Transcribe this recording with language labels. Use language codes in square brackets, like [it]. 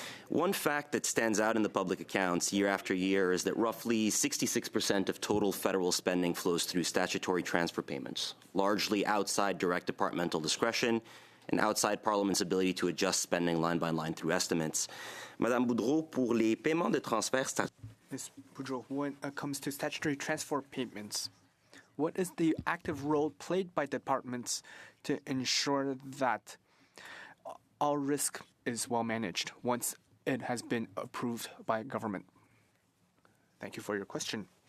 [en] One fact that stands out in the public accounts year after year is that roughly 66% of total federal spending flows through statutory transfer payments, largely outside direct departmental discretion and outside Parliament's ability to adjust spending line by line through estimates. [fr] Madame Boudreau, pour les paiements de transfert... [en] Ms. Boudreau, when it comes to statutory transfer payments, what is the active role played by departments to ensure that all risk is well managed once it has been approved by government? Thank you for your question.